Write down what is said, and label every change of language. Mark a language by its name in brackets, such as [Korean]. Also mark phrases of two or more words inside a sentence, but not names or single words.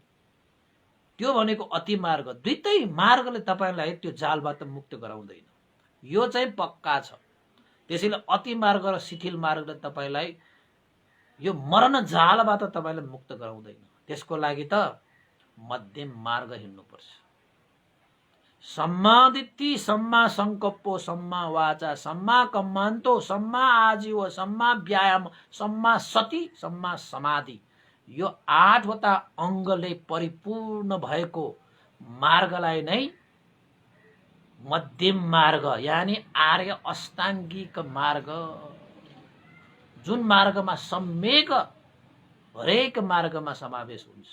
[Nepali] त्यो भनेको अति मार्ग। दुईटै मार्गले तपाईँलाई त्यो जालबाट मुक्त गराउँदैन, यो चाहिँ पक्का छ। त्यसैले अति मार्ग र शिथिल मार्गले तपाईँलाई यो मरण जालबाट तपाईँलाई मुक्त गराउँदैन। त्यसको लागि त मध्यम मार्ग हिँड्नुपर्छ। [Pali] सम्मा दित्ति, सम्मा संकल्पो, सम्मा वाचा, सम्मा कम्मान्तो, सम्मा आजीव, सम्मा व्यायाम, सम्मा सति, सम्मा समाधि, [Nepali] यो 8वटा अङ्गले परिपूर्ण भएको मार्गलाई नै मध्यम मार्ग यानी आर्य अष्टाङ्गिक मार्ग, जुन मार्गमा सम्यक हरेक मार्गमा समावेश हुन्छ।